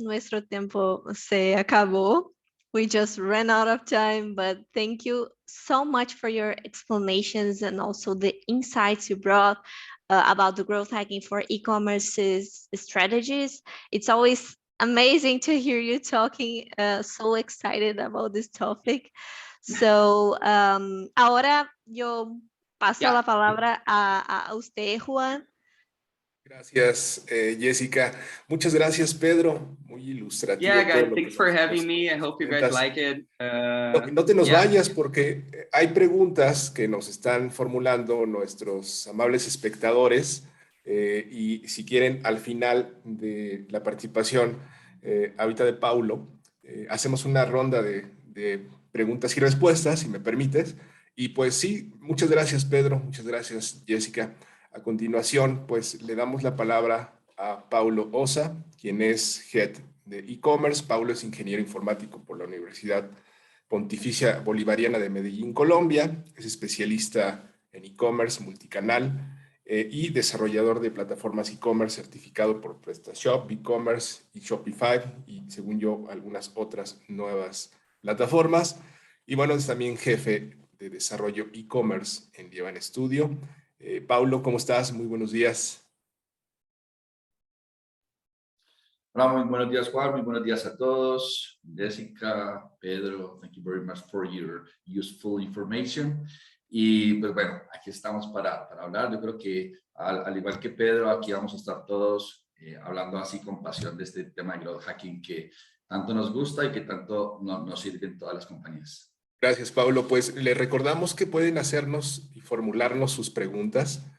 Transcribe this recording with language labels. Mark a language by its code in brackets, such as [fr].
[es] Nuestro tiempo se acabó. [en] We just ran out of time, but thank you so much for your explanations and also the insights you brought about the growth hacking for e-commerce strategies. It's always amazing to hear you talking, so excited about this topic. [es] So, ahora yo paso la palabra a usted, Juan. Gracias, Jessica. Muchas gracias, Pedro. Muy ilustrativo. [en] Yeah, guys, thanks for having me. I hope you guys like it. [es] No te nos vayas, porque hay preguntas que nos están formulando nuestros amables espectadores, y si quieren, al final de la participación ahorita de Paulo, hacemos una ronda de preguntas y respuestas, si me permites. Y pues sí, muchas gracias, Pedro. Muchas gracias, Jessica. A continuación, pues le damos la palabra a Paulo Osa, quien es Head de e-commerce. Paulo es ingeniero informático por la Universidad Pontificia Bolivariana de Medellín, Colombia. Es especialista en e-commerce multicanal y desarrollador de plataformas e-commerce certificado por PrestaShop, e-commerce y Shopify, y según yo, algunas otras nuevas plataformas. Y bueno, es también jefe de desarrollo e-commerce en Llevan Studio. Paulo, ¿cómo estás? Muy buenos días. Hola, muy buenos días, Juan. Muy buenos días a todos. [en] Jessica, Pedro, thank you very much for your useful information. [es] Y pues bueno, aquí estamos para hablar. Yo creo que al igual que Pedro, aquí vamos a estar todos hablando así con pasión de este tema de growth hacking que tanto nos gusta y que tanto nos sirve en todas las compañías. Gracias, Paulo. Pues les recordamos que pueden hacernos y formularnos sus preguntas.